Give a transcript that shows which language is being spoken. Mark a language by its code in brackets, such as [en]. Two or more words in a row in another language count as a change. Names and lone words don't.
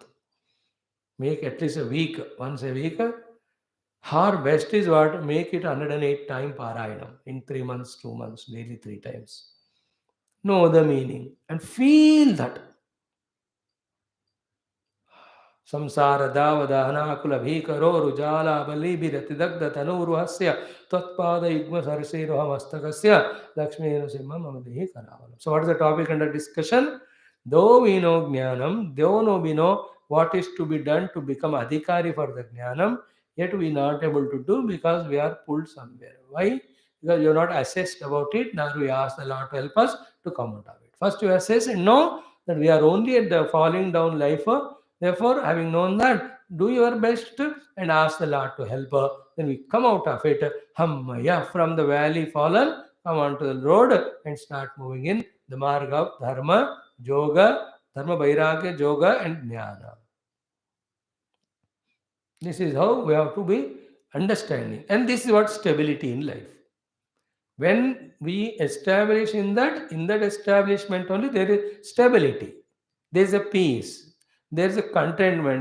[en] Make at least a week, once a week. Her best is what? Make it 108 times Parayanam in 3 months, 2 months, daily 3 times. Know the meaning and feel that. [sa] Samsara davadahana kula bhikaro rujala bali birati dagda tanuruhasya tatpada yugma sarsiroha mastakasya Lakshmi Nrsimha Mamadihi Karavalam. [en] So what is the topic under discussion? Though we know Jnanam, though we know what is to be done to become adhikari for the Jnanam, yet we are not able to do because we are pulled somewhere. Why? Because you are not assessed about it. Now we ask the Lord to help us to come out of it. First you assess and know that we are only at the falling down life. Therefore, having known that, do your best and ask the Lord to help her. Then we come out of it. Hammaya, from the valley fallen, come onto the road and start moving in the marg of dharma, yoga, dharma, vairagya, yoga and jnana. This is how we have to be understanding. And this is what stability in life. When we establish in that establishment only, there is stability. There is a peace. There is a contentment.